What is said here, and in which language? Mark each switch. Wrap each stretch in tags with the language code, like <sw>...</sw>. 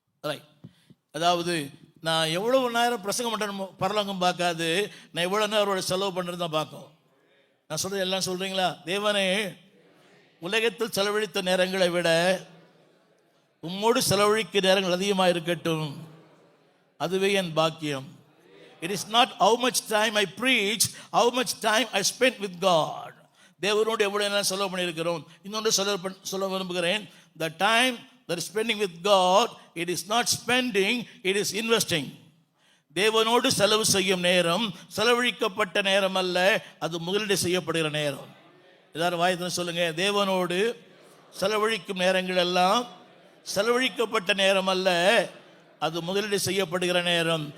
<ta>Right. அதாவது நான் எவ்வளவு நேரம் பிரசங்கம் பண்ணுறேன் பரலோகம் பார்க்காது, நான் எவ்வளோ நேரம் அவரோட செலவு பண்ணுறது தான் பார்க்கும். நான் சொல்கிறது எல்லாம் சொல்கிறீங்களா? தேவனே, உலகத்தில் செலவழித்த நேரங்களை விட உம்மோடு செலவழிக்க நேரங்கள் அதிகமாக இருக்கட்டும், அதுவே என் பாக்கியம்.</ta> <en>It is not how much time I preach, how much time I spent with God.</en> <ta>தேவனோடு எவ்வளவு நேரம் செலவு பண்ணியிருக்கிறோம். இன்னொன்று சொல்ல விரும்புகிறேன்,</ta> <en>the time that is spending with God, it is not spending, it is investing.</en> <ta>தேவனோடு செலவு செய்யும் நேரம் செலவழிக்கப்பட்ட நேரம் அல்ல, அது முதலீடு செய்யப்படுகிற நேரம். எல்லாரும் வாயத்தில் சொல்லுங்க, தேவனோடு செலவழிக்கும் நேரங்கள் எல்லாம் செலவழிக்கப்பட்ட நேரம் அல்ல, அது முதலீடு செய்யப்படுகிற நேரம்.</ta>